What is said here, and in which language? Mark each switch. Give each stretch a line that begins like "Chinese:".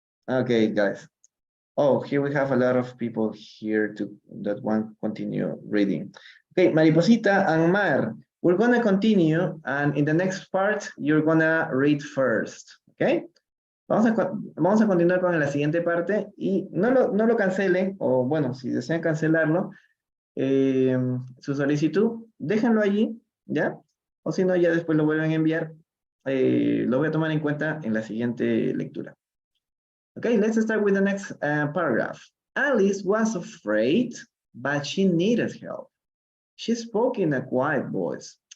English: Okay, guys. Oh, here we have a lot of people here that want to continue reading. Okay, Mariposita and Mar, we're gonna continue, and in the next part, you're gonna read first, okay?
Spanish: Vamos a continuar con la siguiente parte y no lo cancelen, o bueno, si desean cancelarlo, su solicitud, déjenlo allí, ¿ya? O si no, ya después lo vuelven a enviar. Lo voy a tomar en cuenta en la siguiente lectura.
English: Okay, let's start with the next paragraph. Alice was afraid, but she needed help. She spoke in a quiet voice.